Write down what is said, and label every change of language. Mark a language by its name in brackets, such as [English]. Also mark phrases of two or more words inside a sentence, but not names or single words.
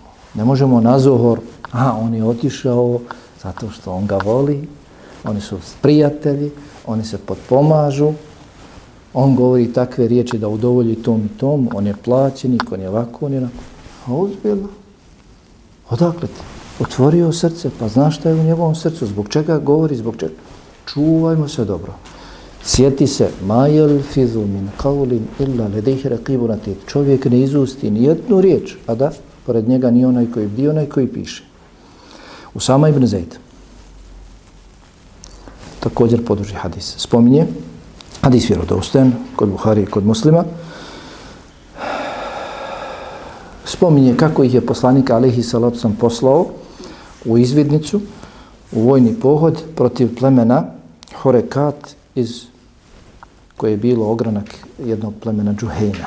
[Bosnian] Ne možemo na zohor, on je otišao zato što on ga voli, oni su prijatelji, oni se potpomažu, on govori takve riječi da udovolji tom i tom, on je plaćenik, on je ovako, on je onako. A uzbilo. Odakle ti? Otvorio srce, pa znaš šta je u njegovom srcu, zbog čega govori, zbog čega. Čuvajmo se dobro. Sjeti se, [Arabic] ما يلفظ من قول إلا لديه رقيب عتيد. [Bosnian] Čovjek ne izusti ni jednu riječ, a da pored njega ni onaj koji bdi, onaj koji piše. Usama ibn Zaid također poduži hadis. Spominje, hadis vjerodostojan kod Buhari i kod Muslima. Spominje kako ih je poslanik [Arabic] عليه الصلاة والسلام [Bosnian] poslao u izvidnicu, u vojni pohod protiv plemena Horekat koje je bilo ogranak jednog plemena Džuhejna.